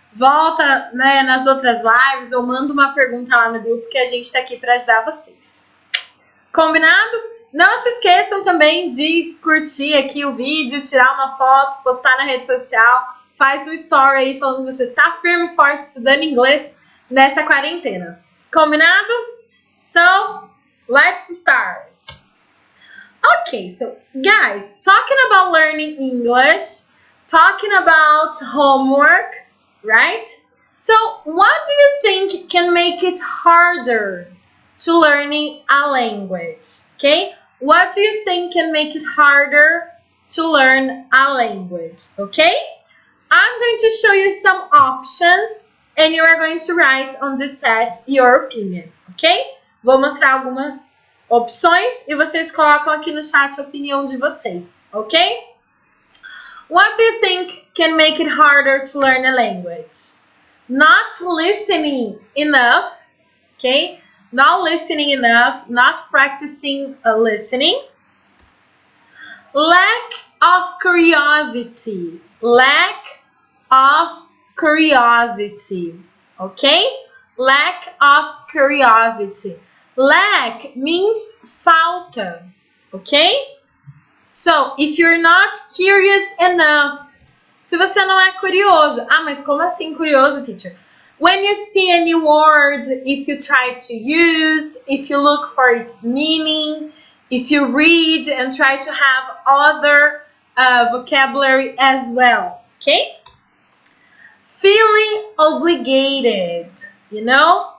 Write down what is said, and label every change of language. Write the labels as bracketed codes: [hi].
[pt] Volta, né, nas outras lives ou manda uma pergunta lá no grupo que a gente está aqui para ajudar vocês. Combinado? Não se esqueçam também de curtir aqui o vídeo, tirar uma foto, postar na rede social. Faz um story aí falando que você tá firme e forte estudando inglês nessa quarentena. Combinado? [en] So, let's start. Okay, so guys, talking about learning English, talking about homework, right? So, what do you think can make it harder to learning a language? Okay? What do you think can make it harder to learn a language? Okay? I'm going to show you some options and you are going to write on the chat your opinion, ok? [pt] Vou mostrar algumas opções e vocês colocam aqui no chat a opinião de vocês, ok? [en] What do you think can make it harder to learn a language? Not listening enough, ok? Not listening enough, not practicing listening. Lack of curiosity, lack of curiosity, okay? Lack of curiosity. Lack means falta, okay? So, if you're not curious enough, [pt] se você não é curioso, mas como assim curioso, teacher? [en] When you see a new word, if you try to use, if you look for its meaning, if you read and try to have other vocabulary as well, okay? Feeling obligated, you know?